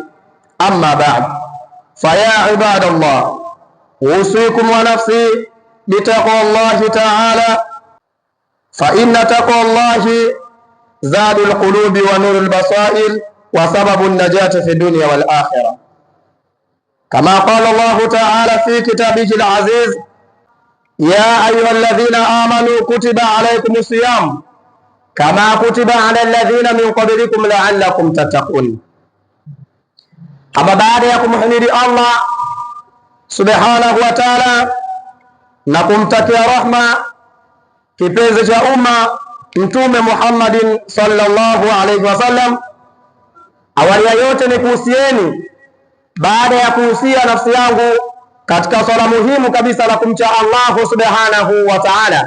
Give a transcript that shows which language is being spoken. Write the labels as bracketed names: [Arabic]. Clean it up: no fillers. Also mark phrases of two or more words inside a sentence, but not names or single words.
[Arabic] أما بعد فيا عباد الله أوصيكم ونفسي بتقوى الله تعالى فإن تقوى الله زاد القلوب ونور البصائر وسبب النجاة في الدنيا والآخرة. كما قال الله تعالى في كتابه العزيز يا أيها الذين آمنوا كتب عليكم الصيام كما كتب على الذين من قبلكم لعلكم تتقون. [Swahili] Ama baada ya kumhimidi Allah [Arabic] سبحانه وتعالى [Swahili] na kumtakia rahma kipenzi cha umma Mtume Muhammadin [Arabic] صلى الله عليه وسلم, [Swahili] awali ya yote ni kuhusieni, baada ya kuhusia nafsi yangu katika swala muhimu kabisa la kumcha Allah [Arabic] سبحانه وتعالى.